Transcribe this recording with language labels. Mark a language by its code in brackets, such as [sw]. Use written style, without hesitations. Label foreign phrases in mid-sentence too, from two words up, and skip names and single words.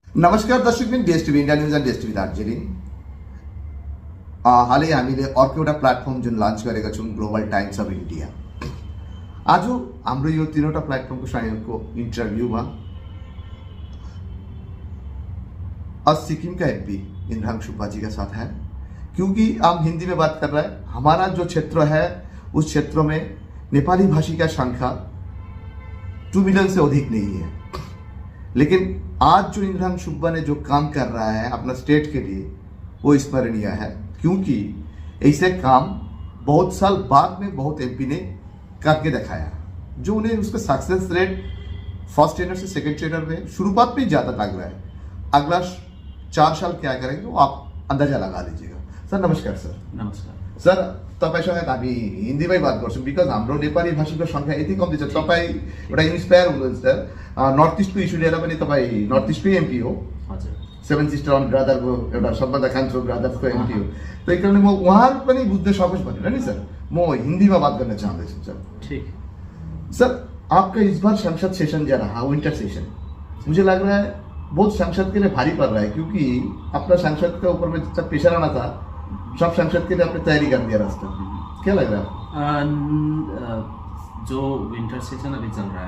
[ne] नमस्कार दर्शकबिन, डीएसटीभी इन्डिया न्युज एन्ड डीएसटीभी दार्जिलिङ। हालै हामीले अर्को एउटा प्लेटफर्म जुन लन्च गरेका छौँ, ग्लोबल टाइम्स अफ इन्डिया। आज हाम्रो यो तीनवटा प्लेटफर्म को संयोगको इन्टरभ्यूमा आज [hi] सिक्किम का एमपी इमरान सुब्बा जी का साथ है। क्योंकि हम हिंदी में बात कर रहे हैं, हमारा जो क्षेत्र है उस क्षेत्र में नेपाली भाषी का संख्या 2 मिलियन से अधिक नहीं है। लेकिन आज जो इमरान सुब्बा ने जो काम कर रहा है अपना स्टेट के लिए, वो स्मरणीय है। क्योंकि ऐसे काम बहुत साल बाद में बहुत एमपी ने करके दिखाया, जो उन्हें उसका [en] success rate first tenure [hi] से [en] second tenure [hi] में शुरुआत में ज़्यादा लग रहा है। अगला 4 साल क्या करेंगे वो आप अंदाजा लगा लीजिएगा। [ne] सर नमस्कार। सर नमस्कार। सर तपाईसँग हामी हिन्दीमै बात गर्छौँ, बिकज हाम्रो नेपाली भाषीको सङ्ख्या यति कम्ती छ। तपाईँ एउटा इन्सपायर हुनुहुन्छ सर। नर्थ इस्टको इस्यु लिएर पनि तपाईँ नर्थ इस्टकै एमपी हो। हजुर। 7 सिस्टर अन ब्रदरको एउटा सबभन्दा कान्छो ब्रदर्सको एमपी हो। त्यही कारणले म उहाँहरू पनि बुझ्न सकोस् भनेर नि सर म हिन्दीमा बात गर्न चाहँदैछु सर। ठीक। [hi] सर आपका इस बार संसद सेशन जा रहा, [en] winter session, [hi] मुझे लग रहा है बहुत संसद के लिए भारी पड़ रहा है। क्योंकि अपना संसद के ऊपर में जब प्रेशर आना था, सब संसद के लिए आपने तैयारी कर दिया रास्ता। क्या लग रहा है? जो [en] winter session [hi] अभी चल रहा है